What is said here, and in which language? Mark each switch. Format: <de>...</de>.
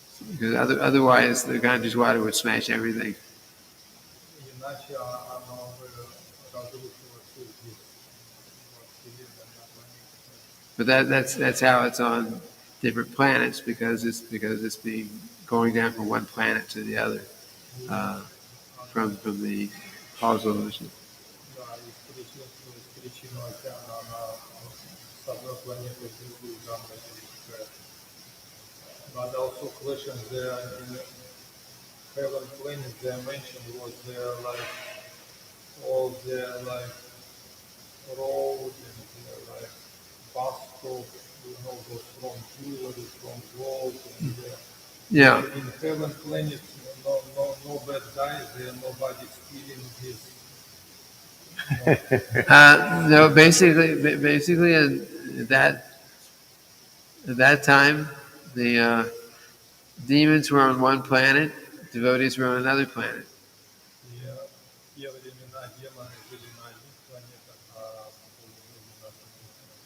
<en>Because otherwise, the Ganges water would smash everything.</en> <ru>Иначе оно бы разрушилось здесь, во Вселенной, на планете.</ru> <en>But that's how it's on different planets because it's being going down from one planet to the other from the causal illusion.</en> <ru>Да, из причинного океана она с одной планеты в другую там перетекает.</ru> <en>But also questions there in heaven planet they mentioned was there like all their like roads and their like bus stop, those from jewelry, from gold and Yeah. in heaven planet no bad guys there, nobody stealing his No, basically at that time, the demons were on one planet, devotees were on another planet.</en> <ru>в те времена демоны жили на одних планетах, а боги жили на других.</ru>